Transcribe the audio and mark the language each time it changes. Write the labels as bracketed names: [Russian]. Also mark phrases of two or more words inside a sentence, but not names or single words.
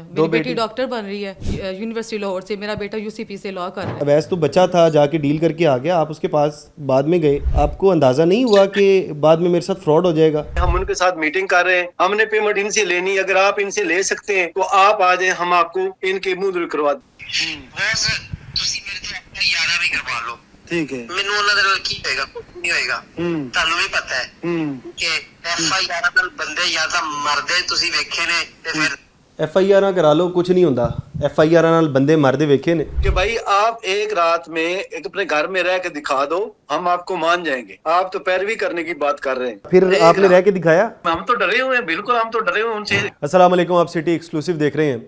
[Urdu] میری بیٹی ڈاکٹر بن رہی ہے یونیورسٹی لاہور سے، میرا بیٹا UCP سے لا کر رہا ہے. اویس تو بچہ تھا، جا کے ڈیل کر کے آ گیا، آپ اس کے پاس بعد میں گئے. آپ کو اندازہ نہیں ہوا کہ بعد میں میرے ساتھ فراڈ ہو جائے گا؟ ہم ان کے ساتھ میٹنگ کر رہے ہیں، ہم نے پیمنٹ ان سے لینی. اگر آپ ان سے لے سکتے ہیں تو آپ آ جائیں، ہم آپ کو ان کے منہ دل کروا دیں. [Punjabi] ਤੁਸੀਂ ਮੇਰੇ ਤੋਂ 11 ਵੀ ਕਰਵਾ ਲਓ. [Urdu] ٹھیک ہے. [Punjabi] ਮੈਨੂੰ ਉਹਨਾਂ ਦੇ ਨਾਲ ਕੀ ਹੋਏਗਾ? ਕੁਝ ਨਹੀਂ ਹੋਏਗਾ. ਤੁਹਾਨੂੰ ਵੀ ਪਤਾ ਹੈ ਕਿ FIR ਨਾਲ ਬੰਦੇ ਜਾਂ ਤਾਂ ਮਰਦੇ ਤੁਸੀਂ ਵੇਖੇ ਨੇ ਤੇ ਫਿਰ [Urdu] FIR کرا لو، کچھ نہیں ہوتا. FIR [Punjabi] نال بندے مردے ویکھے نے [Urdu] کہ بھائی آپ ایک رات میں ایک اپنے گھر میں رہ کے دکھا دو، ہم آپ کو مان جائیں گے. آپ تو پیروی کرنے کی بات کر رہے ہیں. پھر آپ نے رہ کے دکھایا. ہم تو ڈرے ہوئے ہیں، بالکل ہم تو ڈرے ہوئے ان سے. السلام علیکم، آپ سٹی ایکسکلوسیو دیکھ رہے ہیں.